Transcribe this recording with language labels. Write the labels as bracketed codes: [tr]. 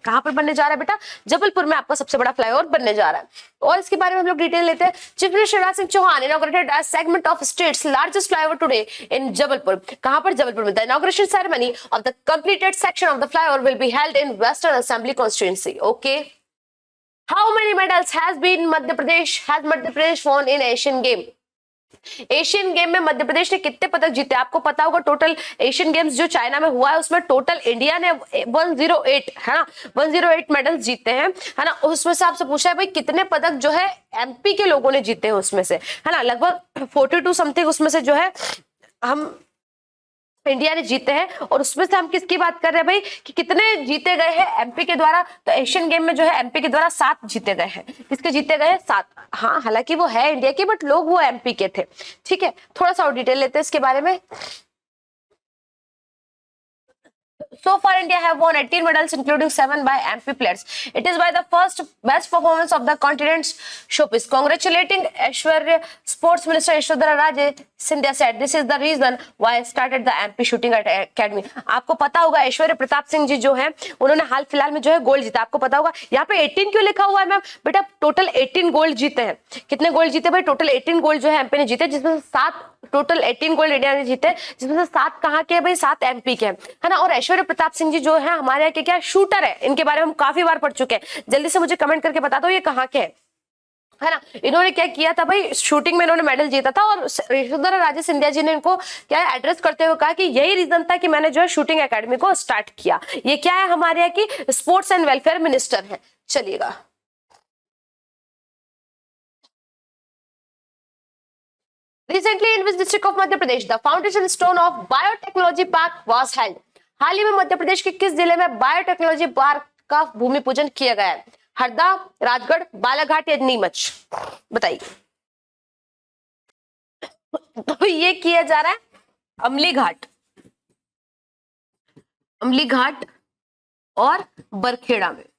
[hi] कहाँ पर बनने जा रहा है बेटा, जबलपुर में आपका सबसे बड़ा फ्लाईओवर बनने जा रहा है। और इसके बारे में हम लोग डिटेल लेते हैं। [en] Chief minister Shivraj Singh Chauhan inaugurated a segment of state's largest flyover today in Jabalpur. [hi] कहां पर, जबलपुर में। [en] The inauguration ceremony of the completed section of the flyover will be held in western assembly constituency. Okay. How many medals has Madhya Pradesh won in Asian game? [hi] Asian game में मध्य प्रदेश ने कितने पदक जीते, आपको पता होगा। टोटल एशियन गेम्स जो China में हुआ है उसमें टोटल इंडिया ने 108, है ना, 108 मेडल जीते हैं, है ना। उसमें से आपसे पूछा है भाई कितने पदक जो है एमपी के लोगों ने जीते हैं उसमें से, है ना, लगभग 42 समथिंग उसमें से जो है हम इंडिया ने जीते हैं। और उसमें से हम किसकी बात कर रहे हैं भाई कि कितने जीते गए हैं एमपी के द्वारा, तो एशियन गेम में जो है एमपी के द्वारा 7 जीते गए हैं। किसके जीते गए हैं, 7। हाँ, हालांकि वो है इंडिया के बट लोग वो एमपी के थे। ठीक है, थोड़ा सा और डिटेल लेते हैं इसके बारे में। [en] So far, India have won 18 medals, including 7 by MP players. It is by the first best performance of the continent's showpiece. Congratulating Aishwarya, Sports Minister Aishwarya Raje Scindia said, "This is the reason why I started the MP Shooting Academy." [hi] आपको पता होगा ऐश्वर्य प्रताप सिंह जी जो हैं उन्होंने हाल फिलहाल में जो है गोल्ड जीता। आपको पता होगा यहाँ पे 18 क्यों लिखा हुआ है मैम, बेटा टोटल 18 गोल्ड जीते हैं। कितने गोल्ड जीते भाई, टोटल 18 गोल्ड जो है एमपी ने जीते, जिसमें 7 टोटल 18 गोल्ड इंडिया ने जीते, जिसमें से 7 कहाँ के हैं भाई, 7 एमपी के हैं, है ना। और ऐश्वर्य प्रताप सिंह जी जो है हमारे यहाँ के क्या शूटर है, इनके बारे में हम काफी बार पढ़ चुके हैं। जल्दी से मुझे कमेंट करके बता दो ये कहाँ के हैं, है ना। इन्होंने क्या किया था भाई, शूटिंग में इन्होंने मेडल जीता था। और यशोधरा राजे सिंधिया जी ने इनको क्या एड्रेस करते हुए कहा कि यही रीजन था कि मैंने जो है शूटिंग एकेडमी को स्टार्ट किया। ये क्या है हमारे यहाँ की स्पोर्ट्स एंड वेलफेयर मिनिस्टर है। [en] चलिएगा, Recently, in which district of Madhya Pradesh the foundation stone of Biotechnology Park was held? [hi] हाल ही में मध्य प्रदेश के किस जिले में बायोटेक्नोलॉजी पार्क का भूमि पूजन किया गया है? हरदा, राजगढ़, बालाघाट या नीमच, बताइए। तो ये किया जा रहा है अमली घाट, अमली घाट और बरखेड़ा में।